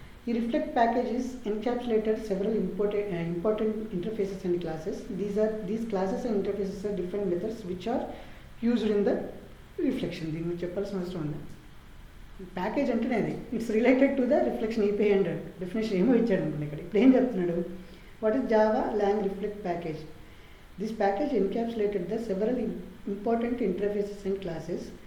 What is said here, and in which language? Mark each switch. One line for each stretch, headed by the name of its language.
English: ఈ reflect package is encapsulated several important interfaces and classes. These classes and interfaces are different methods which are used in the reflection.
Telugu: దీని గురించి చెప్పాల్సిన అవసరం ఉంది. Package అంటేనే అది
English: it's related to the reflection API
Telugu: అంటాడు. Definition ఏమో ఇచ్చాడు అనుకోండి ఇక్కడ. ఇప్పుడు ఏం చెప్తున్నాడు,
English: What is Java lang reflect package. This package encapsulated the several important interfaces and classes.